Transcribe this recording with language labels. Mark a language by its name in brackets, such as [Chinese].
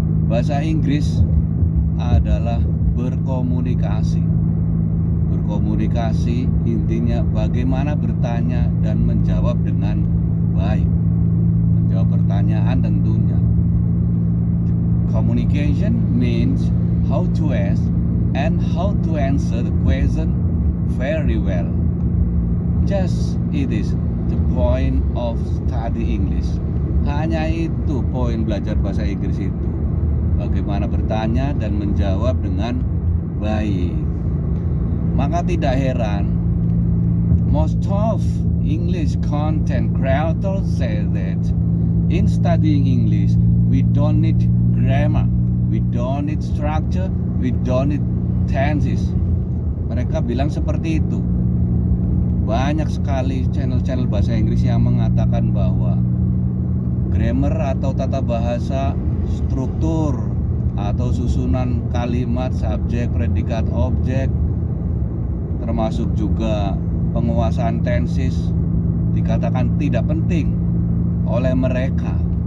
[Indonesian] Bahasa Inggris adalah berkomunikasi. Berkomunikasi intinya bagaimana bertanya dan menjawab dengan baik. Menjawab pertanyaan tentunya. [English] Communication means how to ask and how to answer the question very well. Just it is the point of study English. [Indonesian] Hanya itu poin belajar bahasa Inggris itu. Bagaimana bertanya dan menjawab dengan baik. Maka tidak heran [English] most of English content creators say that in studying English we don't need grammar, we don't need structure, we don't need tenses. [Indonesian] Mereka bilang seperti itu. Banyak sekali channel-channel bahasa Inggris yang mengatakan bahwa grammar atau tata bahasa, struktur atau susunan kalimat, subjek, predikat, objek, termasuk juga penguasaan tenses dikatakan tidak penting oleh mereka.